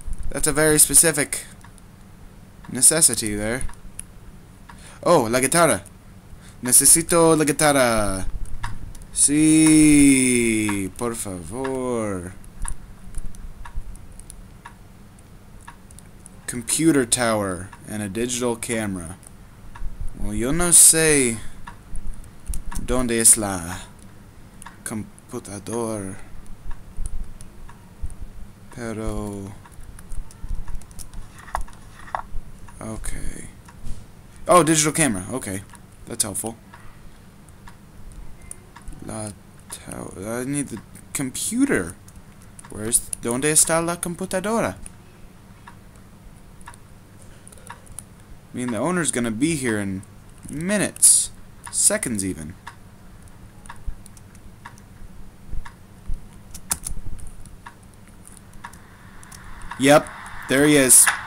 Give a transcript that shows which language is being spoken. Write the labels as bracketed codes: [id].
[en] That's a very specific necessity there. Oh, [es] la guitarra. Necesito la guitarra. Sí, por favor. [en] Computer tower and a digital camera. [es] Well, yo no sé dónde es la computador. [en] Pero okay. Oh, digital camera. Okay. That's helpful. I need the computer. [es] ¿Dónde está la computadora? [en] I mean, the owner's gonna be here in minutes. Seconds, even. Yep. There he is.